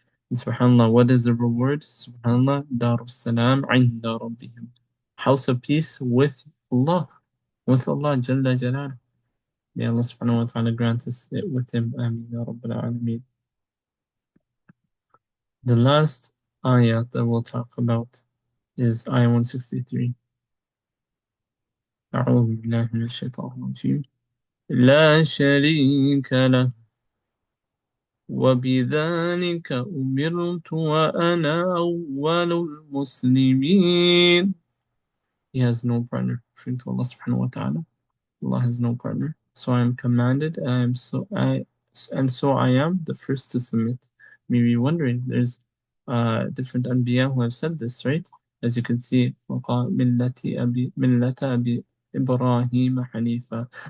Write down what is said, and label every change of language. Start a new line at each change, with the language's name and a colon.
English: And subhanAllah, what is the reward? SubhanAllah,
Arabic: Darus Salam inda Rabbihim,
English: house of peace with Allah, Jalla Jalal. May Allah subhanahu wa ta'ala grant us it with Him.
Arabic: Ameen Ya Rabbil Alameen.
English: The last ayah that we'll talk about is ayah 163.
Arabic: أعوذ بالله من الشيطان الرجيم لا شريك له وبذلك أمرت وأنا أول المسلمين.
English: He has no partner, referring to Allah subhanahu wa ta'ala. Allah has no partner. So I am commanded, and so I am the first to submit. Maybe wondering, there's different Anbiya who have said this, right? As you can see,
Arabic: مِلَّةَ أَبِي إِبْرَاهِيمَ حَنِيفًا.